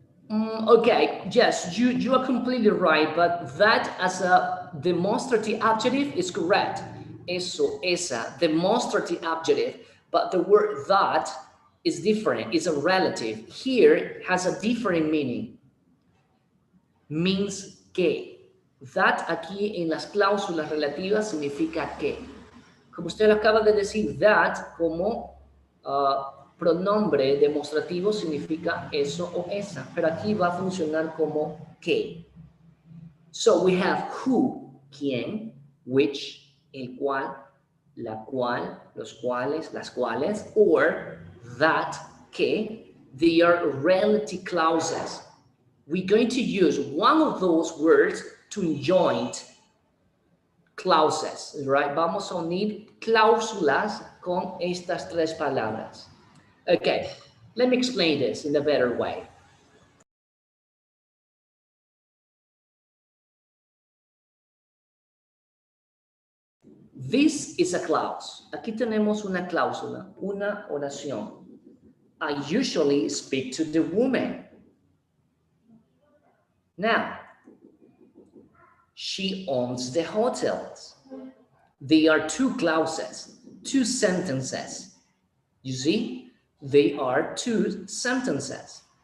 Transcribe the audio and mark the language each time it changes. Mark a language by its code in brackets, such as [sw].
[en] Okay, yes, you are completely right, but that as a demonstrative adjective is correct. [es] Eso, esa, [en] demonstrative adjective, but the word that is different, it's a relative. Here it has a different meaning. Means que. [es] That aquí en las cláusulas relativas significa que. Como usted acaba de decir, that como pronombre demostrativo significa eso o esa, pero aquí va a funcionar como que. [en] So we have who, quién, which, [es] el cual, la cual, los cuales, las cuales, [en] or that, que. They are relative clauses. We're going to use one of those words to join clauses, right? [es] Vamos a unir cláusulas con estas tres palabras. [en] Okay, let me explain this in a better way. This is a clause. [es] Aquí tenemos una cláusula, una oración. [en] I usually speak to the woman. Now, she owns the hotels. They are two clauses, two sentences. You see, they are two sentences.